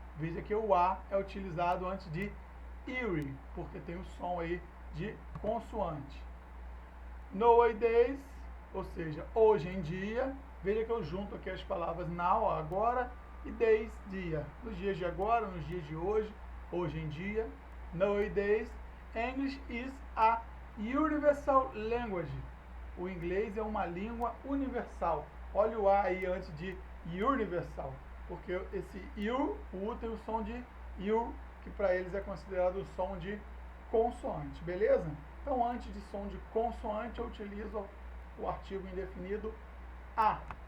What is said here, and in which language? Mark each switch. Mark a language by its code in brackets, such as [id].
[pt] Veja que o A é utilizado antes de ewe, porque tem o som aí de consoante. Nowadays, ou seja, hoje em dia, veja que eu junto aqui as palavras now, agora, e days, dia. Nos dias de agora, nos dias de hoje, hoje em dia. [en] Nowadays, English is a universal language. [pt] O inglês é uma língua universal. Olha o A aí antes de universal, porque esse U, o U tem o som de U, que para eles é considerado o som de consoante, beleza? Então, antes de som de consoante, eu utilizo o artigo indefinido a.